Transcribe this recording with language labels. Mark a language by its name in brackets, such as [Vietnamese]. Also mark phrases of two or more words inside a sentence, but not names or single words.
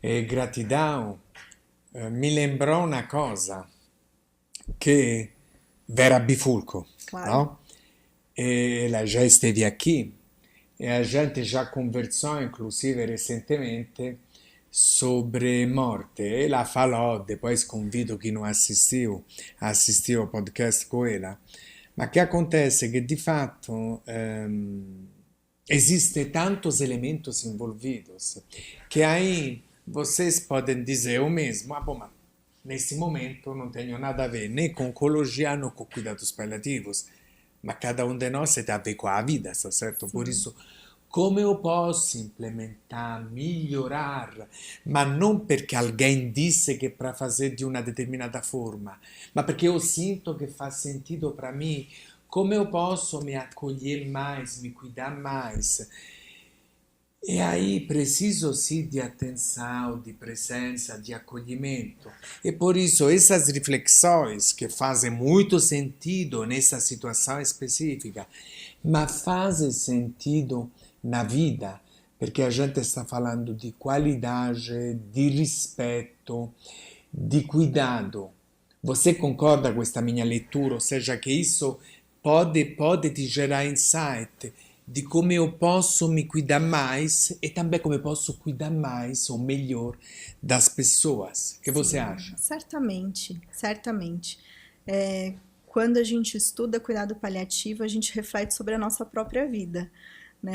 [Portuguese] e gratidão, me lembrou uma coisa, que Vera Bifulco, Claro. não? Ela já esteve aqui e a gente já conversou, inclusive recentemente, sobre morte. Ela falou, depois convido quem não assistiu a assistir ao podcast com ela, [Italian] ma che [Portuguese] acontece [Italian] che di fatto [Portuguese] existe tantos elementos envolvidos que aí vocês podem dizer o mesmo, ah, bom, mas nesse momento não tenho nada a ver nem com oncologia nem com cuidados paliativos, ma cada um de nós tem a ver com a vida, está certo? Por Sim. isso, come eu posso implementar, melhorar, [Italian] ma non perché [Portuguese] alguém disse che para fazer de uma determinada forma, [Italian] ma perché [Portuguese] eu sinto [Italian] che fa [Portuguese] sentido para mim, come eu posso me acolher mais, me cuidar mais. E aí preciso sim de atenção, de presença, de acolhimento. E por isso essas reflexões que fazem muito sentido nessa situação específica, mas fazem sentido na vida, perché a gente sta falando di qualidade, [Italian] di rispetto, [Portuguese] di cuidado. Você concorda com questa minha leitura? Ou seja, que isso pode te gerar insight [Italian] di come [Portuguese] eu posso me cuidar mais e também como eu posso cuidar mais ou melhor das pessoas. O que você Sim, acha? certamente, certamente. Quando a gente estuda cuidado paliativo, a gente reflete sobre a nossa própria vida, né?